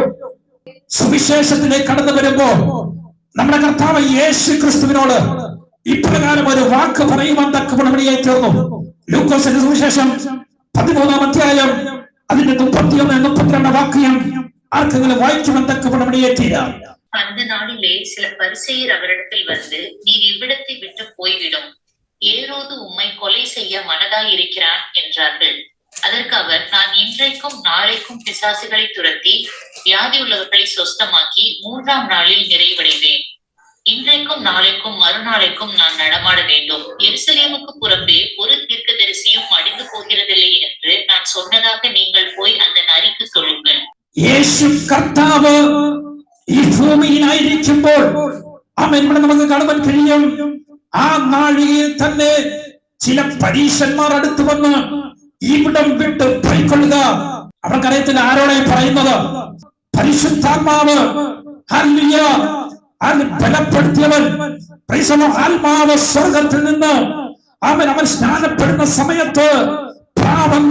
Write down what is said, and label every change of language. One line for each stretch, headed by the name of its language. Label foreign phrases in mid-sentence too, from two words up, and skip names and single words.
Malayalam: സുവിശേഷത്തിലേക്ക് കടന്നു വരുമ്പോ നമ്മുടെ കർത്താവ് യേശു ക്രിസ്തുവിനോട് ഇപ്രകാരം ഒരു വാക്ക് പറയുവാൻ തക്കവണ്ണം ഇടയായിത്തീർന്നു. ലൂക്കോസിന്റെ സുവിശേഷം 13-ാം അധ്യായം അതിന്റെ 31-32 വാക്യം ആർക്കെങ്കിലും വായിക്കുവാൻ തക്കവണ്ണം ഇടയായിത്തീരാം.
Tamil: அந்த நாளிலே சில பரிசேயர் அவரிடத்தில் வந்து, நீர் இவ்விடத்தை விட்டு போய்விடும், ஏரோது உம்மை கொலை செய்ய மனதாய் இருக்கிறான் என்றார்கள். அதற்கு அவர், நான் இன்றைக்கும் நாளைக்கும் பிசாசுகளை துரத்தி வியாதி உள்ளவர்களை சொஸ்தமாக்கி 3ஆம் நாளில் நிறைவடைவேன். இன்றைக்கும் நாளைக்கும் மறுநாளைக்கும் நான் நடமாட வேண்டும். எருசலேமுக்கு புறம்பே ஒரு தீர்க்கதரிசியும் அடிந்து போகிறதில்லை என்று நான் சொன்னதாக நீங்கள் போய் அந்த நரிக்கு சொல்லுங்கள்.
Malayalam: യേശു കർത്താവ് ഈ ഭൂമിയിലായിരിക്കുമ്പോൾ ഇവിടെ നമുക്ക് കാണുവാൻ കഴിയും, ആ നാഴികയിൽ തന്നെ ചില പരീശന്മാർ അടുത്ത് വന്ന് ഇവിടം വിട്ട് പോയിക്കൊള്ളുക. അവർക്കറിയത്തില്ല ആരോടെ പറയുന്നത്. പരിശുദ്ധാത്മാവ് ഹല്ലേലൂയ ബലപ്പെടുത്തിയവൻ, ആത്മാവ് സ്വർഗത്തിൽ നിന്ന് അവൻ സ്നാനപ്പെടുന്ന സമയത്ത് പാവെന്ന